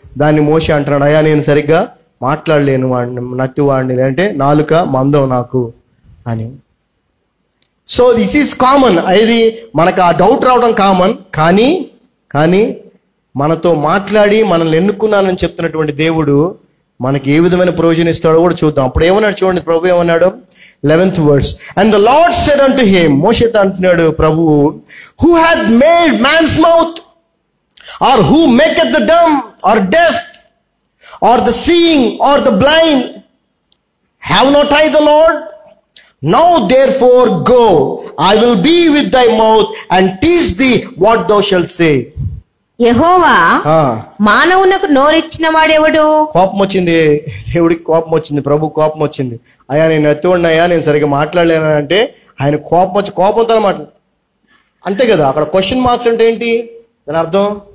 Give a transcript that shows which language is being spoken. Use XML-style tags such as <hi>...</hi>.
<te>దాన్ని మోషే అంటున్నాడు, అయ్యా నేను సరిగ్గా మాట్లాడలేను, వాడిని నత్తివాడిని, లేదంటే నాలుక మందం నాకు అని.</te> <en>So this is common.</en> <te>ఇది మనకు ఆ డౌట్ రావడం కామన్. కానీ మనతో మాట్లాడి మనల్ని ఎన్నుకున్నానని చెప్తున్నటువంటి దేవుడు మనకి ఏ విధమైన ప్రయోజనం ఇస్తాడో కూడా చూద్దాం. అప్పుడు ఏమన్నాడు చూడండి, ప్రభు ఏమన్నాడు</te> <en>11th verse, and the Lord said unto him,</en> <te>మోషేతో అంటున్నాడు ప్రభువు,</te> <en>who hath made man's mouth, or who maketh the dumb or deaf or the seeing or the blind? Have not I the Lord? Now therefore go, I will be with thy mouth and teach thee what thou shalt say.</en> <te>యెహోవా మానవునకు నోరిచ్చిన వాడెవడు? కోపం వచ్చింది దేవుడికి, కోపం వచ్చింది, ప్రభు కోపం వచ్చింది. అయ్యా నేను ఎత్తుడినయ్యా, నేను సరిగ్గా మాట్లాడలేను అంటే ఆయన కోపం వచ్చి కోపంతో మాట్లాడు అంతే కదా. అక్కడ క్వశ్చన్ మార్క్స్ అంటే ఏంటి దాని అర్థం?</te>